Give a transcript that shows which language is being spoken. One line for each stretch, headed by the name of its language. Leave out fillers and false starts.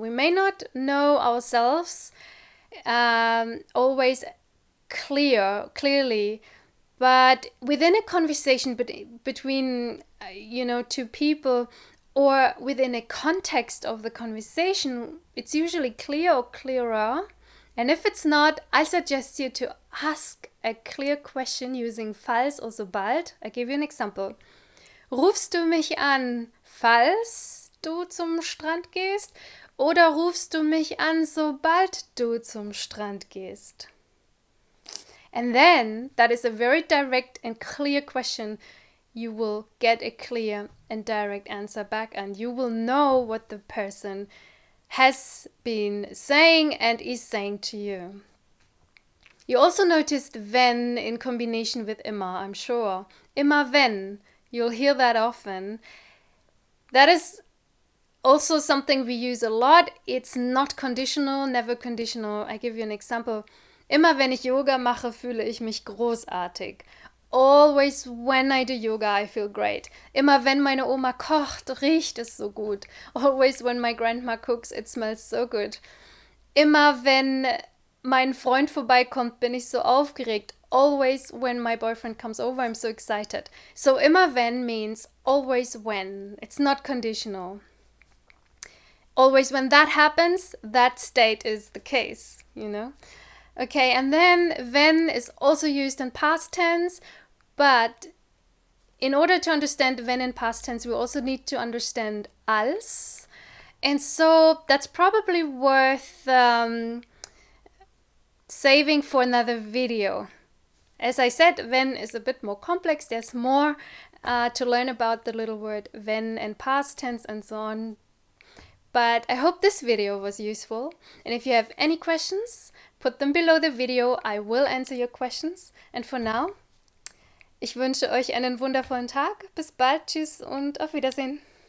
English: We may not know ourselves always clearly, but within a conversation between two people, or within a context of the conversation, it's usually clear or clearer. And if it's not, I suggest you to ask a clear question using falls or sobald. I give you an example.
German: Rufst du mich an, falls du zum Strand gehst? Oder rufst du mich an, sobald du zum Strand gehst?
English: And then, that is a very direct and clear question. You will get a clear and direct answer back, and you will know what the person has been saying and is saying to you. You also noticed wenn in combination with immer, I'm sure. Immer wenn. You'll hear that often. That is also something we use a lot. It's not conditional, never conditional. I give you an example.
German: Immer wenn ich Yoga mache, fühle ich mich großartig.
English: Always when I do yoga, I feel great.
German: Immer wenn meine Oma kocht, riecht es so gut.
English: Always when my grandma cooks, it smells so good.
German: Immer wenn mein Freund vorbeikommt, bin ich so aufgeregt.
English: Always when my boyfriend comes over, I'm so excited. So immer wenn means always when. It's not conditional. Always when that happens, that state is the case, Okay, and then wenn is also used in past tense, but in order to understand wenn in past tense, we also need to understand als. And so that's probably worth saving for another video. As I said, wenn is a bit more complex. There's more to learn about the little word wenn and past tense and so on. But I hope this video was useful. And if you have any questions, put them below the video. I will answer your questions. And for now,
German: ich wünsche euch einen wundervollen Tag. Bis bald. Tschüss und auf Wiedersehen.